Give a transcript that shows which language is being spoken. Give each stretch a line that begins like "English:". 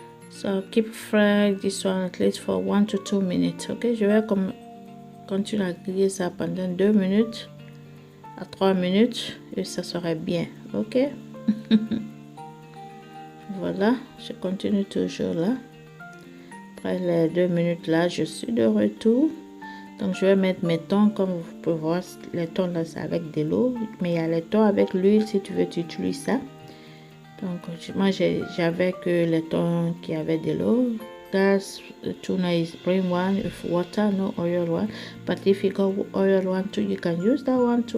English: So keep frying this one at least for 1 to 2 minutes.
French: Ok, je vais continuer à griller ça pendant 2 minutes à 3 minutes et ça serait bien. Ok. Voilà, je continue toujours là. Après les 2 minutes là, je suis de retour. Donc je vais mettre mes thons, comme vous pouvez voir, les thons là c'est avec de l'eau, mais il y a les thons avec l'huile si tu veux tu utilises ça. Donc moi j'avais que les thons qui avaient de l'eau.
English: That's tuna is plain one with water, no oil one. But if you got oil one too, you can use that one too.